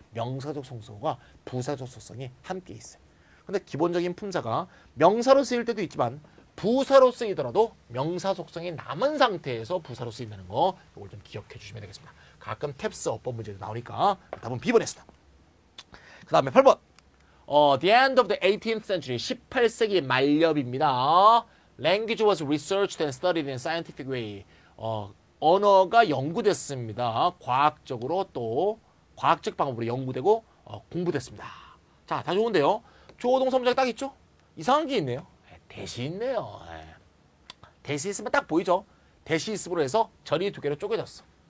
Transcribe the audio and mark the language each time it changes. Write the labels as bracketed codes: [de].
[ko] 명사적 속성과 부사적 속성이 함께 있어요. 근데 기본적인 품사가 명사로 쓰일 때도 있지만 부사로 쓰이더라도 명사 속성이 남은 상태에서 부사로 쓰인다는 거 이걸 좀 기억해 주시면 되겠습니다. 가끔 탭스 어법 문제도 나오니까 답은 B번이었습니다. 그 다음에 8번 [en] The end of the 18th century [ko] 18세기 말엽입니다. [en] Language was researched and studied in scientific way. [ko] 언어가 연구됐습니다. 과학적으로 또 과학적 방법으로 연구되고 공부됐습니다. 자, 다 좋은데요. 주어 동사 문장이 딱 있죠? 이상한 게 있네요. 대시 있네요. 대시 있으면 딱 보이죠? 대시 있음으로 해서 절이 두 개로 쪼개졌어.